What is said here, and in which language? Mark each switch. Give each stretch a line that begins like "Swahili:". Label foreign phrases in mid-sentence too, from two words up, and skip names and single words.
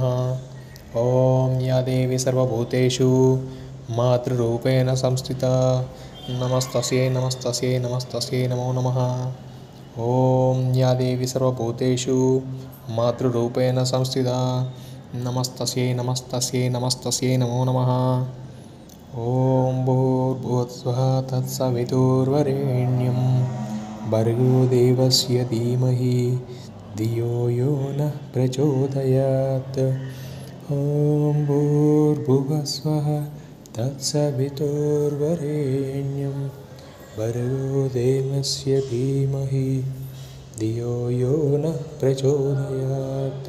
Sanskrit: ఓం యా దేవి సర్వభూతేషు మాతృరూపేణ సంస్థితా నమస్తస్యై నమస్తస్యై నమస్తస్యై నమో నమః. ఓం యా దేవి సర్వభూతేషు మాతృరూపేణ సంస్థితా నమస్తస్యై నమస్తస్యై నమస్తస్యై నమో నమః. ఓం భూర్భువస్సుః తత్సవితుర్వరేణ్యం భర్గో దేవస్య ధీమహి ధియో యో నః ప్రచోదయాత్. ఓం భూర్భువస్సుః తత్సవితుర్వరేణ్యం భర్గో దేవస్య ధీమహి ధియో యో నః ప్రచోదయాత్.